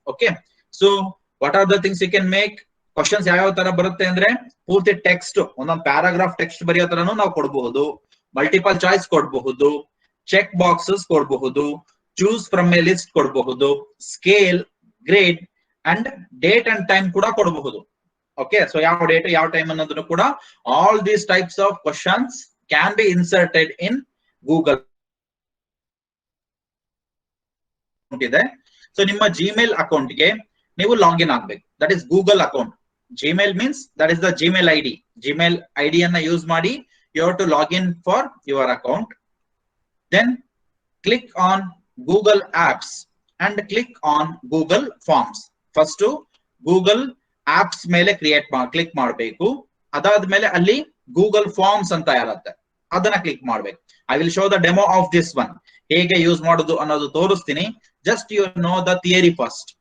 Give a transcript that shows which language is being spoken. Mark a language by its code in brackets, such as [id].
[en] Okay, so what are the things you can make? [kn] Questions ಯಾವ ತರ ಬರುತ್ತೆ ಅಂದ್ರೆ ಪೂರ್ತಿ ಟೆಕ್ಸ್ಟ್, ಒಂದೊಂದು ಪ್ಯಾರಾಗ್ರಾಫ್ ಟೆಕ್ಸ್ಟ್ ಬರೆಯೋ ತರನು ನಾವು ಕೊಡಬಹುದು, ಮಲ್ಟಿಪಲ್ ಚಾಯ್ಸ್ ಕೊಡಬಹುದು, ಚೆಕ್ ಬಾಕ್ಸಸ್ ಕೊಡಬಹುದು, ಚೂಸ್ ಫ್ರಮ್ ಎ ಲಿಸ್ಟ್ ಕೊಡಬಹುದು, scale, grade and date and time ಕೂಡ ಕೊಡಬಹುದು. [en] okay, so [kn] ಯಾವ ಡೇಟ್ ಯಾವ ಟೈಮ್ ಅನ್ನೋದನ್ನು ಕೂಡ [en] All these types of questions can be inserted in Google ಇದೆ. [kn] ಸೊ ನಿಮ್ಮ ಜಿಮೇಲ್ ಅಕೌಂಟ್ಗೆ ನೀವು ಲಾಗಿನ್ ಆಗ್ಬೇಕು. [en] That is Google account. Gmail means that is the Gmail ID. Gmail ID [kn] ಅನ್ನ ಯೂಸ್ ಮಾಡಿ [en] you have to log in for your account. Then click on Google Apps and click on Google Forms. [kn] First Google Apps ಮೇಲೆ click ಮಾಡಬೇಕು. ಅದಾದ್ಮೇಲೆ ಅಲ್ಲಿ Google Forms ಅಂತ ಇರುತ್ತೆ, ಅದನ್ನ click ಮಾಡಬೇಕು. [en] I will show the demo of this one. [kn] ಹೇಗೆ use ಮಾಡೋದು ಅನ್ನೋದು ತೋರಿಸ್ತೀನಿ. [en] Just you know the theory first.